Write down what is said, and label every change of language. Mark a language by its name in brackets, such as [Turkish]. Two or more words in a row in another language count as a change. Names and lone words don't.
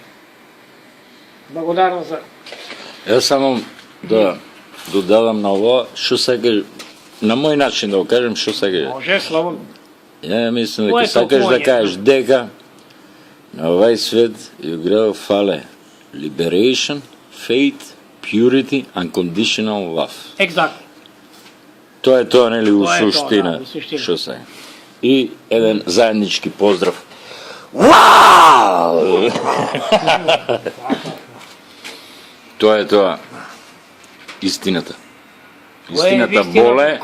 [Macedonian] Благодарам за... Јас само да додадам на ово, што сакаш, на мој начин да го кажем, што сакаш. Може, слободно. Ја мислам дека сакаш да кажеш дека на овај свет ја грел фале [English] liberation, faith, purity, unconditional love. [Macedonian] Екзактно. Тоа е тоа, нели, [Serbian] у суштина. [Macedonian] Што се? И еден заеднички поздрав. Вау! Тоа е тоа. Истината. Истината боле.